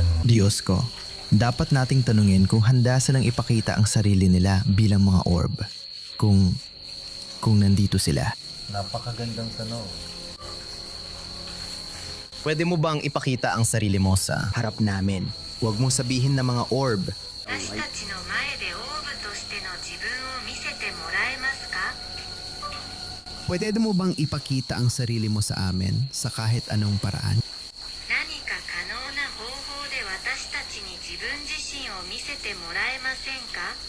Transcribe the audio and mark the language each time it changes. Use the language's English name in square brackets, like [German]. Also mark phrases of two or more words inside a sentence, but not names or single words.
[Filipino] Diyos ko, dapat nating tanungin kung handa silang ipakita ang sarili nila bilang mga orb. Kung nandito sila. Napakagandang tanong. Pwede mo bang ipakita ang sarili mo sa harap namin? Huwag mong sabihin na mga orb. [Japanese] 私たちの前でオーブとしての自分を見せてもらえますか？ [Filipino] Pwede mo bang ipakita ang sarili mo sa amin sa kahit anong paraan? [Japanese] 何か可能な方法で私たちに自分自身を見せてもらえませんか？